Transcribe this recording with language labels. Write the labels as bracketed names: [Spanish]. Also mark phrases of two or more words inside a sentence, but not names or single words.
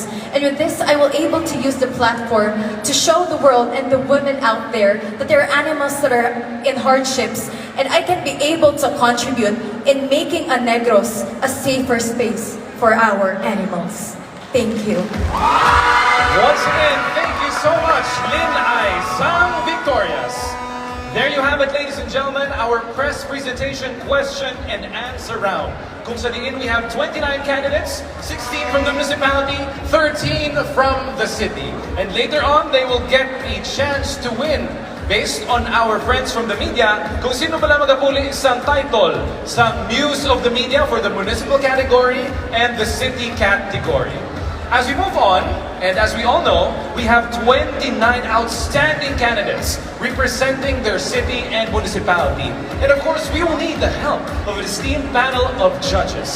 [English] And with this, I will able to use the platform to show the world and the women out there that there are animals that are in hardships, and I can be able to contribute in making a Negros a safer space for our animals. Thank you. Once again, thank you so much, LIN-AY sang Victorious. There you have it, ladies and gentlemen, our press presentation question and answer round. [Hiligaynon] kung sa diin [English] we have 29 candidates, 16 from the municipality, 13 from the city. And later on, they will get a chance to win based on our friends from the media [Hiligaynon] kung sino pala magapuli sa title sa [English] Muse of the Media for the municipal category and the city category. As we move on, and as we all know, we have 29 outstanding candidates representing their city and municipality. And of course, we will need the help of an esteemed panel of judges.